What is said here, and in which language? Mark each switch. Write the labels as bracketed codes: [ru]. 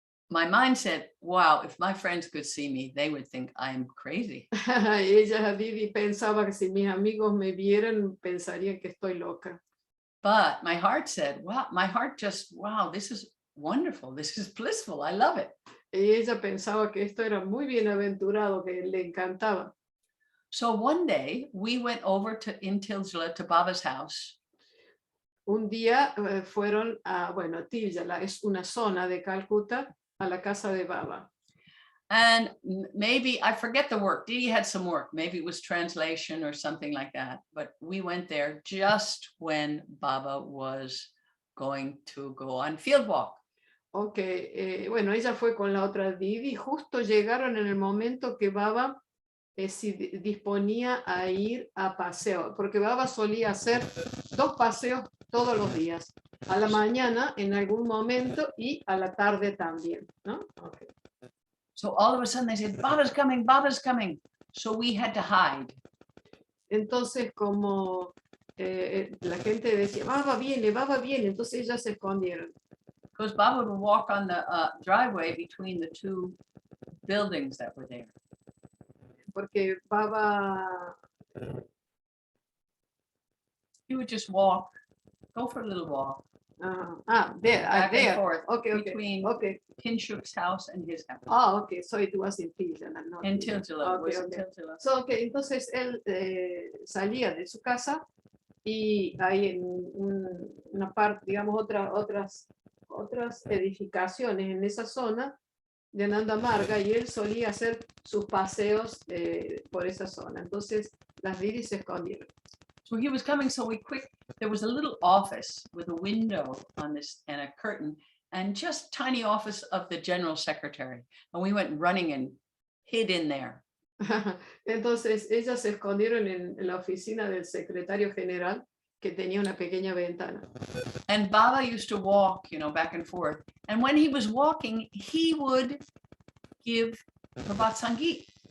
[en] My mind said, wow, if my friends could see me, they would think I'm crazy. [es] Ella, Didi, pensaba que si mis amigos me vieran, pensarían que estoy loca. [en] But my heart said, wow, wow, this is wonderful. This is blissful. I love it. [es] Y ella pensaba que esto era muy bienaventurado, que le encantaba. [en] So one day we went over in Tilsla to Baba's house. [es] Un día fueron a, bueno, Tilsla es una zona de Calcuta, a la casa de Baba. [en] And maybe, I forget the work, Didi had some work, maybe it was translation or something like that, but we went there just when Baba was going to go on field walk. [es] Ok, bueno, ella fue con la otra Didi, justo llegaron en el momento que Baba disponía a ir a paseo, porque Baba solía hacer 2 paseos todos los días, a la mañana en algún momento y a la tarde también, ¿no? [en] Okay. So all of a sudden they said, Baba's coming, Baba's coming. So we had to hide. [es] Entonces, como la gente decía, Baba viene, entonces ellas se escondieron. [en] Because Baba would walk on the driveway between the two buildings that were there. [es] Porque Baba... [en] He would just walk, go for a little walk. There, back there. and forth Okay, between Kinshuk's house and his house. Okay, so it was in Pilsen. In Tiltila, Okay, was in okay. Tiltila. [es] So, okay, entonces él salía de su casa y hay en una parte, digamos, otras edificaciones en esa zona de Ánanda Marga y él solía hacer sus paseos por esa zona. Entonces las Didi se escondieron. [en] So he was coming, so there was a little office with a window on this and a curtain and just tiny office of the general secretary. And we went running and hid in there. [es] Entonces ellas se escondieron en la oficina del secretario general que tenía una pequeña ventana. [en] And Baba used to walk, back and forth. And when he was walking, he would give Prabhat Sangeet.